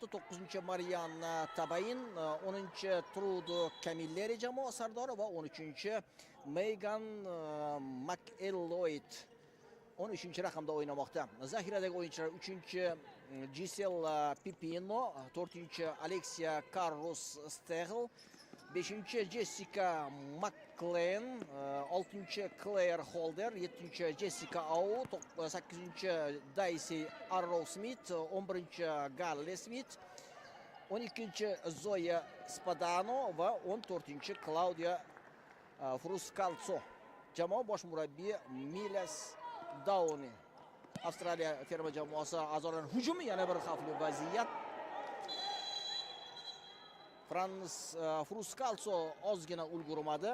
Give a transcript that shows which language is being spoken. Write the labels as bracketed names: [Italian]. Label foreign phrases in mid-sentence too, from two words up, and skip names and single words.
[Uzbek] 9-Marianna Tabain, 10-Trudo Camilleri jamoa sardori va 13-Megan McElloyd 13-raqamda o'ynamoqda. Zaxiradagi o'yinchilar 3-Gisela Pipino, 4-Alexia Carlos Stegl, 5-Jessica McLean, 6-Claire Holder, 7-Jessica Au, 8-Daisy Arrow Smith, 11-Galle Smith, 12-Zoya Spadano va 14-Claudia Fruskalso. Jamoa bosh murabbiyi Miles Downi. Avstraliya terma jamoasi a'zolarining hujumi yana bir xavfli vaziyat. Frans Fruskalso ozgina ulgurmadi.